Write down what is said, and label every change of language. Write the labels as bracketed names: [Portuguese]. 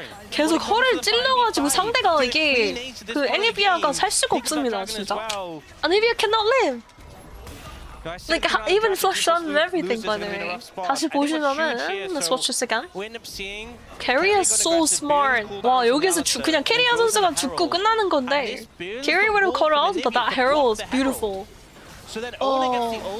[Korean] 계속 허를 찔러가지고 상대가 이게 그 애니비아가 살 수가 없습니다, 진짜. [English] 애니비아 cannot live. Like even flush on and everything, by the way. [Korean] 다시 보시면은 [English] let's watch this again. Keria is so smart. [Korean] 와 여기서 그냥 캐리아 선수가 죽고 끝나는 건데. [English] Keria would have caught out, but that herald is beautiful. Oh.